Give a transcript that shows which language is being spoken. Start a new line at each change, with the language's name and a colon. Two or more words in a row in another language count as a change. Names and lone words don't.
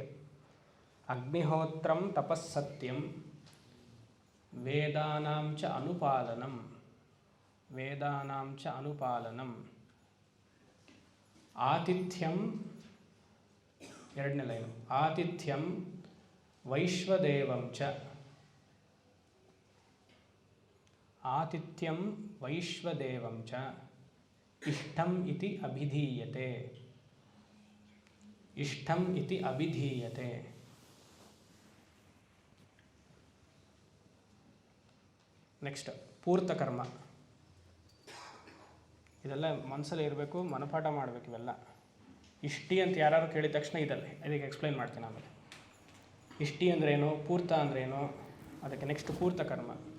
Sanskrit: ಅಗ್ನಿಹೋತ್ರಂ ತಪಸ್ಸತ್ಯಂ ವೇದಾನಾಂ ಚ ಅನುಪಾಲನಂ. ವೇದಾನಾಂ ಚ ಅನುಪಾಲನಂ.
Kannada: ಆತಿಥ್ಯಂ, ಎರಡನೇ ಲೈನು.
Sanskrit: ಆತಿಥ್ಯಂ ವೈಶ್ವದೇವಂ ಚ. ಆತಿಥ್ಯಂ ವೈಶ್ವದೇವಂ ಚ ಇಷ್ಟಂ ಇತಿ ಅಭಿಧೀಯತೆ. ಇಷ್ಟಂ ಇತಿ ಅಭಿಧೀಯತೆ.
Kannada: ನೆಕ್ಸ್ಟ್ ಪೂರ್ತಕರ್ಮ. ಇದೆಲ್ಲ ಮನಸ್ಸಲ್ಲಿ ಇರಬೇಕು, ಮನಪಾಠ ಮಾಡಬೇಕು ಇವೆಲ್ಲ. ಇಷ್ಟಿ ಅಂತ ಯಾರು ಕೇಳಿದ ತಕ್ಷಣ ಇದಲ್ಲೇ ಅದಕ್ಕೆ ಎಕ್ಸ್ಪ್ಲೈನ್ ಮಾಡ್ತೀನಿ ಆಮೇಲೆ. ಇಷ್ಟಿ ಅಂದ್ರೇನು, ಪೂರ್ತ ಅಂದ್ರೇನು, ಅದಕ್ಕೆ ನೆಕ್ಸ್ಟ್ ಪೂರ್ತಕರ್ಮ.